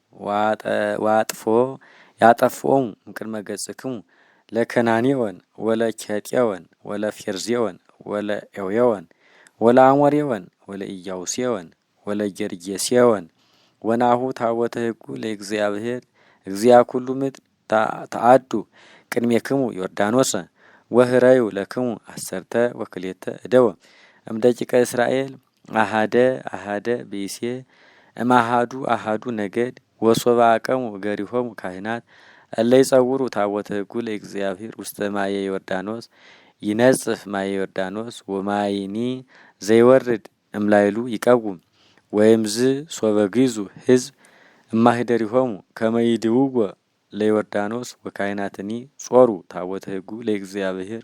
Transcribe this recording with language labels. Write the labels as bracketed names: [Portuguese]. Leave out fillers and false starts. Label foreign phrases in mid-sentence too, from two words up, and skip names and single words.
[Geez] ያጠፍኦሙ እምቅድመ ገጽክሙ ለከናኔወን ወለኬጤወን ወለፌርዜወን ወለኤዌወን ወለአሞሬወን ወለኢያቡሴወን ወለጌርጌሴወን ወናሁ ታቦተ ሕጉ ለእግዚአብሔር እግዚአ ኩሉ ምድር ተአዱ ቅድሜክሙ ዮርዳኖሰ ወህረዩ ለክሙ 12 እደወ እምደቂቀ እስራኤል አሃደ ብእሴ እምአሃዱ ነገድ ወሶበ አቀሙ እገሪሆሙ ካህናት እለ ይጸውሩ ታቦተ ሕጉ ለእግዚአብሔር ውስተ ማየ ዮርዳኖስ ይነጽፍ ማየ ዮርዳኖስ ወማይኒ ዘይወርድ እምላይሉ ይቀውም ወይምዝ ሶበ ግዙ ሕዝብ እማህደሪሆሙ ከመ ይድውዎ ለዮርዳኖስ ወካህናትኒ ጾሩ ታቦተ ሕጉ ለእግዚአብሔር